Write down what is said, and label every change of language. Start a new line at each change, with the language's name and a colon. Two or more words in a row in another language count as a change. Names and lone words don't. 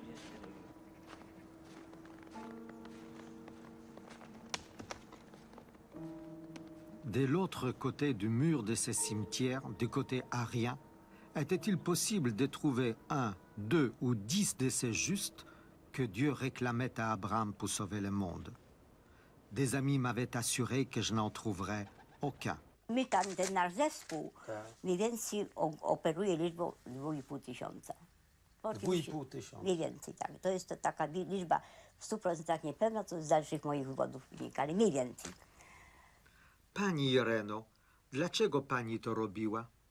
French: De l'autre côté du mur de ces cimetières, du côté arien, était-il possible de trouver 1, 2 ou 10 de ces justes que Dieu réclamait à Abraham pour sauver le monde? Des amis m'avaient assuré que je n'en trouverais aucun.
Polish: My tam, ten nasz zespół mniej więcej operuje liczbą 2500. 2,5 tysiąca. Mniej więcej, tak. To jest to taka liczba w 100% niepewna, co z dalszych moich wywodów wynika, ale mniej więcej. Pani Ireno, dlaczego pani to robiła?